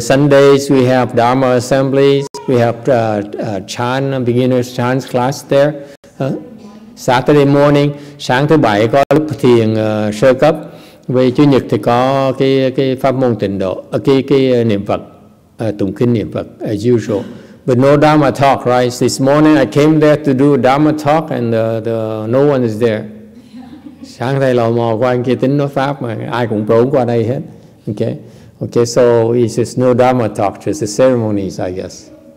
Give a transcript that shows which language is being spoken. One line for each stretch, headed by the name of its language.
English: Sundays we have Dharma assemblies. We have beginners chant class there. Saturday morning,
Vietnamese: sáng thứ Bảy có lúc thiền sơ cấp. Về Chủ nhật thì có cái pháp môn tịnh độ, cái niệm Phật, tụng kinh niệm Phật as usual.
English: But no Dharma talk, right? This morning I came there to do Dharma talk and no one is there.
Vietnamese: Sáng thầy lò mò qua anh kia tính nói Pháp mà ai cũng trốn qua đây hết.
English: Okay, so it's just no Dharma talk, just the ceremonies, I guess.